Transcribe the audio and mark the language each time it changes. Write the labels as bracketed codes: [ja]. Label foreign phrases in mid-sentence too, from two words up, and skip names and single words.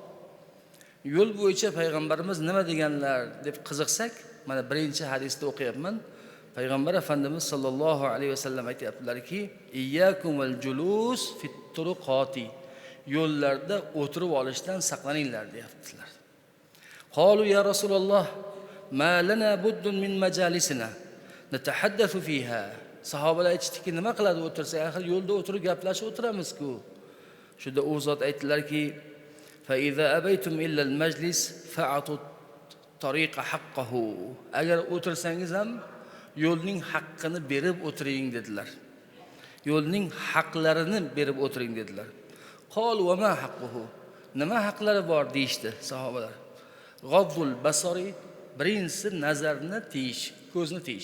[uz] Yo'l bo'yicha payg'ambarimiz nima deganlar deb qiziqsak, mana birinchi hadisda o'qiyapman. Payg'ambar Efendimiz [ar] صلى الله عليه وسلم [uz] aytibdilarki, [ar] إياكم والجلوس في الطرقات. [uz] Yo'llarda o'tirib olishdan saqlaninglar deyaptilar. [ar] قالوا يا رسول الله ما لنا بد من مجالسنا نتحدث فيها. [uz] Sahobalar aytishdiki, nima qiladi o'tirsak, axir yo'lda o'tirib gaplashib o'tiramiz-ku. Shunda u zot aytdilarki, [ar] فإذا أبيتم إلا المجلس فأعطوا الطريق حقه. [uz] Agar o'tirsangiz ham yo'lning haqqini berib o'tiring dedilar. Yo'lning haqlarini berib o'tiring dedilar. [ar] قالوا وما حقه. [uz] Nima haqlari bor deyishdi sahobalar. [ar] غض البصر, [uz] birinchisi nazarni tiyish, ko'zni tiyish.